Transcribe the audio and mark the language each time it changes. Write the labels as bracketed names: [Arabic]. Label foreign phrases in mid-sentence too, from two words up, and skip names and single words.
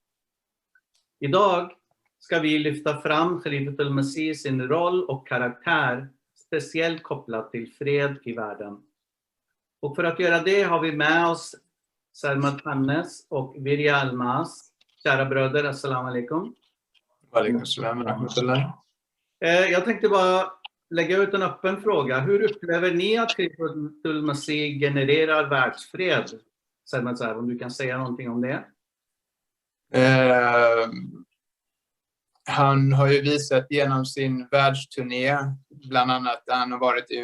[Swedish] Idag ska vi lyfta fram Khalifatul Masih sin roll och karaktär, speciellt kopplat till fred i världen. Och för att göra det har vi med oss Salmat Hannes och Virya Almas. Kära bröder, [Arabic] السلام عليكم. وعليكم السلام رحمة الله. [Swedish] Jag tänkte bara lägga ut en öppen fråga. Hur upplever ni att Khalifatul Masih genererar världsfred? Salmat, om du kan säga någonting om det. Han har ju visat genom sin världsturné, bland annat han har varit i